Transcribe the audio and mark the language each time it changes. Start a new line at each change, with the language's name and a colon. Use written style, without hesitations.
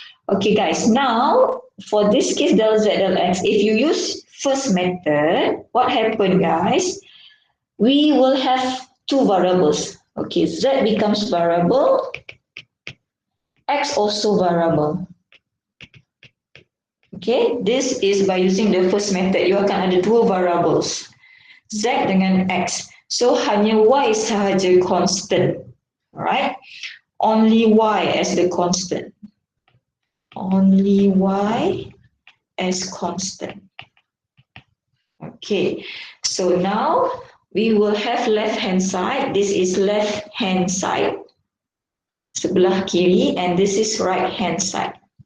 English: Okay, guys, now for this case del z del x, if you use first method, what happened, guys? We will have two variables. Okay, z becomes variable, x also variable. Okay, this is by using the first method.
Malay: You akan ada dua variables, z dengan x. So hanya y sahaja constant.
English: Alright, only y as the constant. Only y as constant. Okay, so now we will have left hand side. This is left hand side,
Malay: sebelah kiri,
English: and this is right hand side.